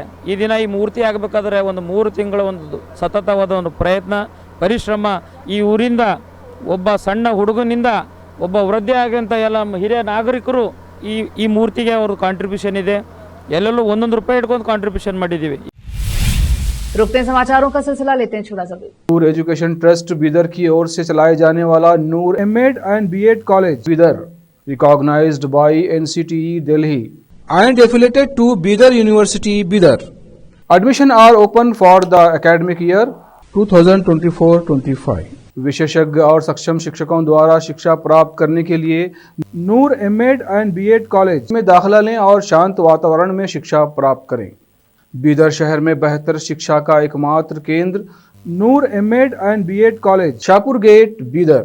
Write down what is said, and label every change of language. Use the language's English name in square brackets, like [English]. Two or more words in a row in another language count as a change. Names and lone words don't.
[Kannada] ಈ ದಿನ ಈ ಮೂರ್ತಿ ಆಗಬೇಕಾದ್ರೆ ಒಂದು 3 ತಿಂಗಳ ಒಂದು ಸತತವಾದ ಒಂದು ಪ್ರಯತ್ನ ಪರಿಶ್ರಮ. ಈ ಊರಿಂದ ಒಬ್ಬ ಸಣ್ಣ ಹುಡುಗನಿಂದ ಒಬ್ಬ ವೃದ್ಧಿ ಆಗಂತ ಎಲ್ಲ ಹಿರಿಯ ನಾಗರಿಕರು ಈ ಮೂರ್ತಿಗೆ ಅವ್ರ ಕಾಂಟ್ರಿಬ್ಯೂಷನ್ ಇದೆ. ಎಲ್ಲೆಲ್ಲೂ 1 ರೂಪಾಯಿ ಇಟ್ಕೊಂಡು ಕಾಂಟ್ರಿಬ್ಯೂಷನ್ ಮಾಡಿದ್ದೀವಿ. [Hindi] रुकते हैं समाचारों का सिलसिला, लेते हैं छोटा सा ब्रेक। नूर एजुकेशन ट्रस्ट बीदर की ओर से चलाए जाने वाला नूर M.Ed and B.Ed कॉलेज बीदर [English] recognized by NCTE Delhi and affiliated to Bidar University Bidar. Admission are open for the academic year 2024-25. [Hindi] विशेषज्ञ और सक्षम शिक्षकों द्वारा शिक्षा प्राप्त करने के लिए नूर M.Ed and B.Ed कॉलेज में दाखिला लें और शांत वातावरण में शिक्षा प्राप्त करें। बीदर शहर में बेहतर शिक्षा का एकमात्र केंद्र नूर M.Ed and B.Ed कॉलेज, शाहपुर गेट, बीदर।